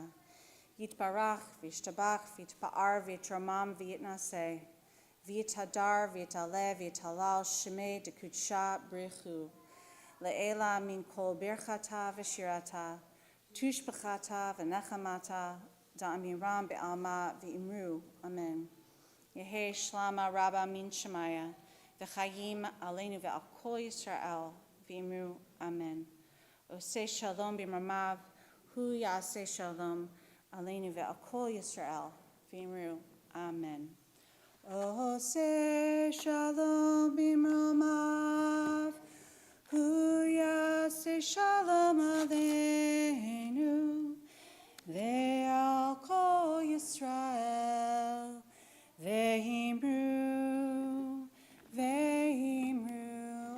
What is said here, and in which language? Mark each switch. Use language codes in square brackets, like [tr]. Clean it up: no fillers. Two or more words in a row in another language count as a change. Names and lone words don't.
[arc] יתברך וישתבח ויתפאר ויתרומם ויתנשא ויתהדר ויתעלה ויתהלל שמה דקודשא בריך הוא. לעילא מן כל ברכתא ושירתא תשבחתא ונחמתא דאמירן בעלמא ואמרו. אמן יהא שלמא רבא מן שמיא וחיים עלינו ועל כל ישראל ואמרו אמן. [he] עושה שלום במרומיו הוא יעשה שלום עלינו ועל כל ישראל ואמרו. אמן. עושה שלום במרומיו הוא יעשה שלום עלינו ועל כל ישראל, ואמרו ואמרו.